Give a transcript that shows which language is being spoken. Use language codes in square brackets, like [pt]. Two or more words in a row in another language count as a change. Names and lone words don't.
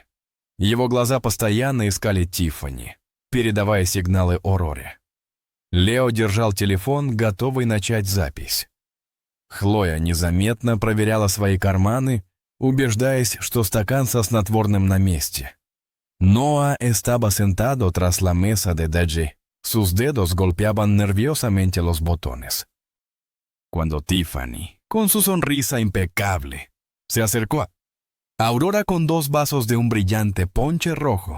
[ru] Его глаза постоянно искали Тиффани, передавая сигналы Ороре. Лео держал телефон, готовый начать запись. Хлоя незаметно проверяла свои карманы, убеждаясь, что стакан со снотворным на месте. [es] Noah estaba sentado tras la mesa de DJ. Sus dedos golpeaban nerviosamente los botones. Cuando Tiffany, con su sonrisa impecable, se acercó a Aurora con 2 vasos de un brillante ponche rojo.